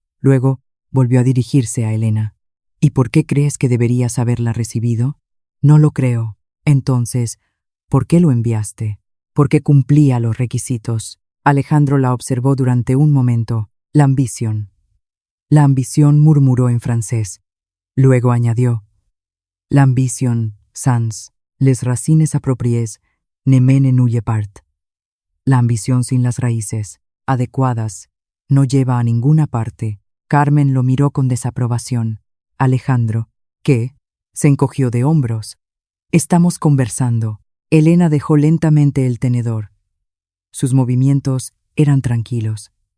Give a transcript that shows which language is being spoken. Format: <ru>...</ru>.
<es>Luego volvió a dirigirse a Elena. ¿Y por qué crees que deberías haberla recibido? No lo creo. Entonces, ¿por qué lo enviaste? Porque cumplía los requisitos. Alejandro la observó durante un momento. La ambición. La ambición, murmuró en francés. Luego añadió. La ambición,</es> <fr>sans, les racines appropriées, ne mène nulle part.</fr> <es>La ambición sin las raíces adecuadas no lleva a ninguna parte. Carmen lo miró con desaprobación. Alejandro, ¿qué? Se encogió de hombros. Estamos conversando. Elena dejó lentamente el tenedor. Sus movimientos eran tranquilos.</es>